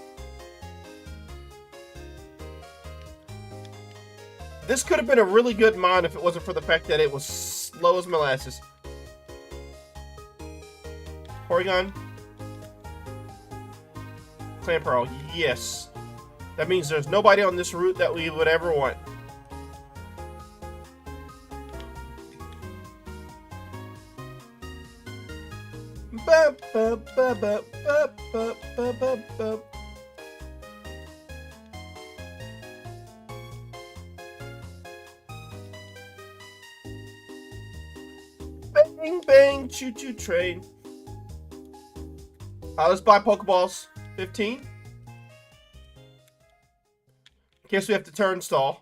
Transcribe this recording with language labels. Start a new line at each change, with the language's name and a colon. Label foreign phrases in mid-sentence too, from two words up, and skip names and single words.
English: This could have been a really good mon if it wasn't for the fact that it was slow as molasses. Porygon. Clamperl, yes. That means there's nobody on this route that we would ever want. Ba, ba, ba, ba, ba, ba, ba, ba, ba. Bang, bang, choo-choo train. Let's buy Pokeballs. 15. In case we have to turnstile.